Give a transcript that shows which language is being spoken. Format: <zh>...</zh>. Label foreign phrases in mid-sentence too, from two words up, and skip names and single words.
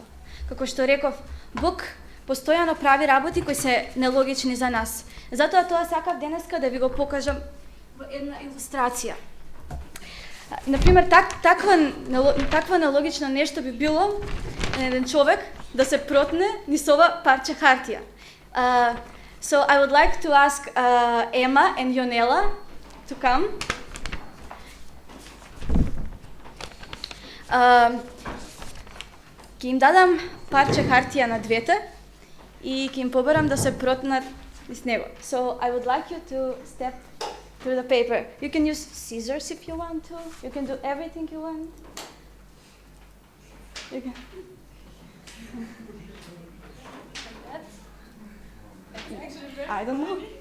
<mk>Како што реков, Бог постојано прави работи кои се нелогични за нас. Затоа тоа сакав денеска да ви го покажам во една илустрација. Например, таква нелогично нешто би било еден човек да се протне низ ова парче хартија.</mk> <en>So I would like to ask Emma and Jonela to come.</en> <mk>Ќе им дадам парче хартија на двете и ќе им побарам да се протнат низ него.</mk> <en>So I would like you to step through the paper. You can use scissors if you want to. You can do everything you want. You can. I don't know.</en>